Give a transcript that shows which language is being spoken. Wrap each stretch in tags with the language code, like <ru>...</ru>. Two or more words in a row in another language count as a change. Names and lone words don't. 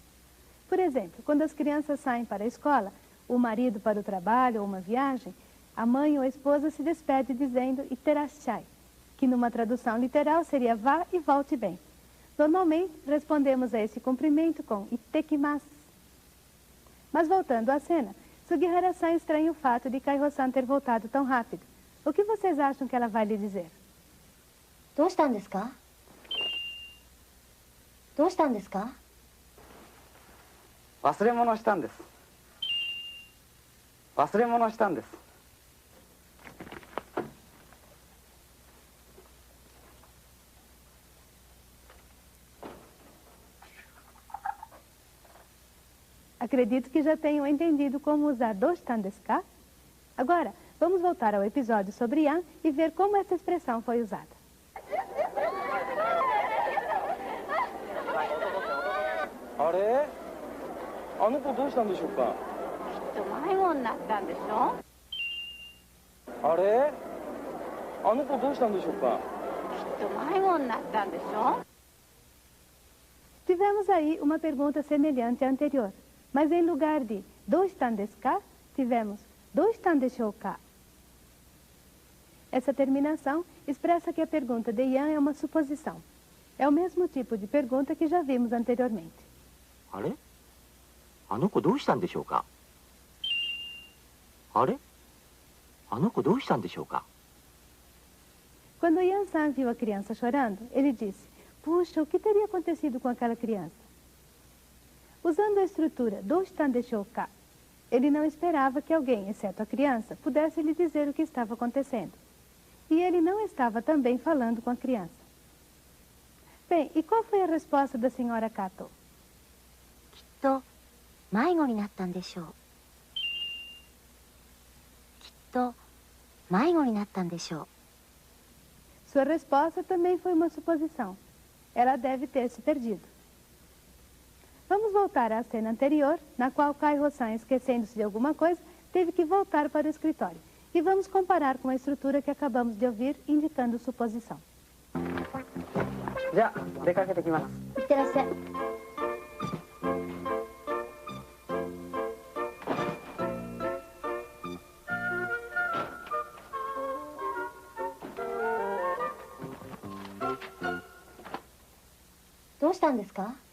<pt>Por exemplo, quando as crianças saem para a escola, o marido para o trabalho ou uma viagem, a mãe ou a esposa se despede dizendo itterashai, que numa tradução literal seria vá e volte bem. Normalmente, respondemos a esse cumprimento com ittekimasu. Mas voltando à cena, Sugihara-san estranha o fato de Kaiho-san ter voltado tão rápido. O que vocês acham que ela vai lhe dizer?</pt> <ja>どうしたんですか。どうしたんですか。忘れ物したんです。忘れ物したんです。</ja> <pt>Acredito que já tenham entendido como usar</pt> <ja>どうしたんですか?</ja> <pt>Agora, vamos voltar ao episódio sobre Yan e ver como essa expressão foi usada.</pt> <ja>あれ。あの子どうしたんでしょうか。きっと迷子になったんでしょ。あれ。あの子どうしたんでしょうか。きっと迷子になったんでしょ。</ja> <pt>Tivemos aí uma pergunta semelhante à anterior, mas em lugar de</pt> <ja>どうしたんですか,</ja> <pt>tivemos</pt> <ja>どうしたんでしょうか.</ja> <pt>Essa terminação expressa que a pergunta de Yan é uma suposição. É o mesmo tipo de pergunta que já vimos anteriormente.</pt> <ja>あれ。あの子どうしたんでしょうか。あれ。あの子どうしたんでしょうか。</ja> <pt>Quando Yan-san viu a criança chorando, ele disse, puxa, o que teria acontecido com aquela criança? Usando a estrutura</pt> <ja>どうしたんでしょうか,</ja> <pt>ele não esperava que alguém, exceto a criança, pudesse lhe dizer o que estava acontecendo. E ele não estava também falando com a criança. Bem, e qual foi a resposta da senhora Kato?</pt> <ja>きっと迷子になったんでしょう。きっと迷子になったんでしょう。</ja> <pt>Sua resposta também foi uma suposição. Ela deve ter se perdido. Vamos voltar à cena anterior, na qual Kai-Ho-san, esquecendo-se de alguma coisa, teve que voltar para o escritório. E vamos comparar com a estrutura que acabamos de ouvir, indicando suposição.</pt> <ja>じゃあ出かけてきます。いってらっしゃい。どうしたんですか？</ja>